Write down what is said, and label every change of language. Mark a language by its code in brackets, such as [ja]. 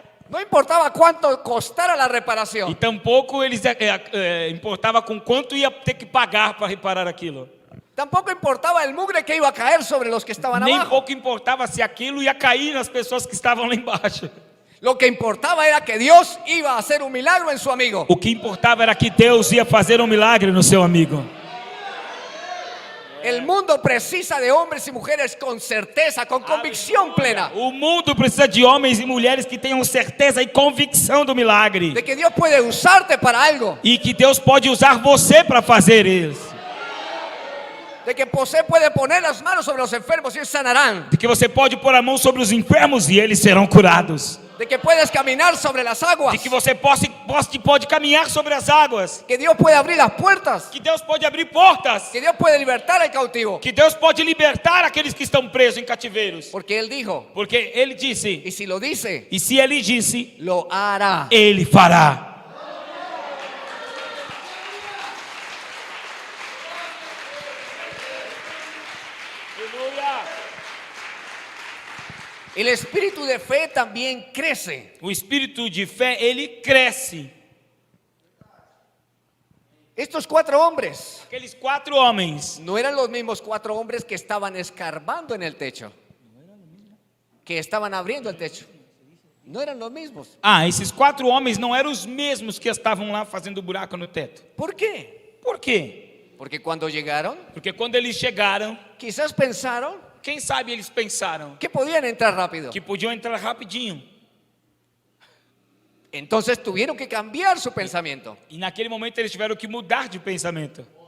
[es] no importaba cuánto costara la [pt] E [es] reparación, [pt] tampouco eles importava com quanto ia ter que pagar para reparar aquilo. [es] tampoco importaba el mugre que iba a caer sobre los que estaban [pt] Nem [es] abajo. [pt] pouco importava se aquilo ia cair nas pessoas que estavam lá embaixo. [es] Lo que importaba era que Dios iba a hacer un milagro en su amigo. [pt] O que importava era que Deus ia fazer um milagre no seu amigo. [es] El mundo precisa de hombres y mujeres con certeza, con convicción plena, [pt] O mundo precisa de homens e mulheres que tenham certeza e convicção do milagre. [es] de que Dios puede usarte para algo, [pt] E que Deus pode usar você para fazer isso. [es] de que você puede poner las manos sobre los enfermos y ellos sanarán, [pt] De que você pode pôr a mão sobre os enfermos e eles serão curados. [es] de que puedes caminar sobre las aguas, [pt] De que você pode caminhar sobre as águas. [es] que Dios puede abrir las puertas, [pt] Que Deus pode abrir portas. [es] que Dios puede libertar al cautivo, [pt] Que Deus pode libertar aqueles que estão presos em cativeiros. [es] porque Él dijo, [pt] Porque Ele disse, [es] y si lo dice, [pt] e se Ele disse, [es] lo hará. [pt] Ele fará. [es] El espíritu de fe también crece. [pt] O espírito de fé, ele cresce. [es] Estos 4 hombres [pt] Aqueles 4 homens [es] no eran los mismos 4 hombres que estaban escarbando en el techo, que estaban abriendo el techo. No eran los mismos. [pt] esses 4 homens não eram os mesmos que estavam lá fazendo buraco no teto. [es] ¿Por qué? [pt] Por quê? [es] Porque cuando llegaron, [pt] Porque quando eles chegaram, [es] quizás pensaron [pt] quem sabe eles pensaram [es] que podían entrar rápido. [pt] que podiam entrar rapidinho. [es] Entonces tuvieron que cambiar su pensamiento. [pt] E naquele momento eles tiveram que mudar de pensamento.